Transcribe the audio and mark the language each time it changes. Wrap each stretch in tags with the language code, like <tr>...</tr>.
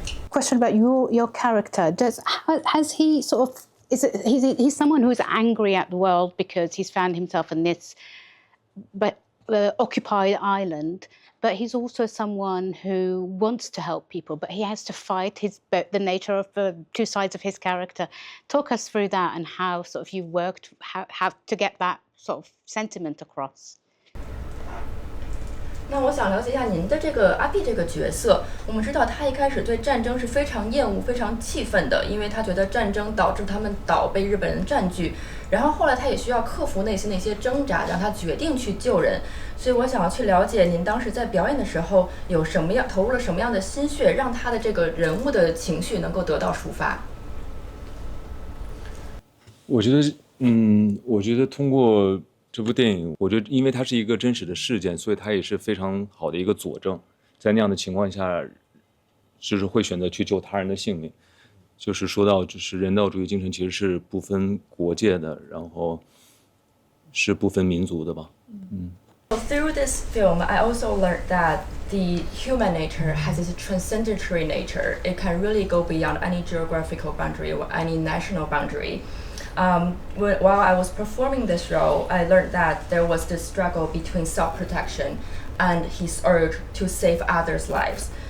<en>Question about your character. Has he sort of he's someone who's angry at the world because he's found himself in this occupied island, but he's also someone who wants to help people, but he has to fight the nature of the two sides of his character. Talk us through that and how sort of you've worked how to get that sort of sentiment across.</en> <zh>那我想了解一下您的这个阿碧这个角色。我们知道他一开始对战争是非常厌恶、非常气愤的，因为他觉得战争导致他们岛被日本人占据。然后后来他也需要克服内心的一些挣扎，让他决定去救人。所以我想要去了解您当时在表演的时候有什么样投入了什么样的心血，让他的这个人物的情绪能够得到抒发。我觉得通过这部电影，我觉得因为它是一个真实的事件，所以它也是非常好的一个佐证。在那样的情况下，就是会选择去救他人的性命。就是说到，就是人道主义精神其实是不分国界的，然后是不分民族的吧。</zh> <en>Through this film, I also learned that the human nature has this transcendentary nature. It can really go beyond any geographical boundary or any national boundary. While I was performing this role, I learned that there was this struggle between self-protection and his urge to save others' lives.</en>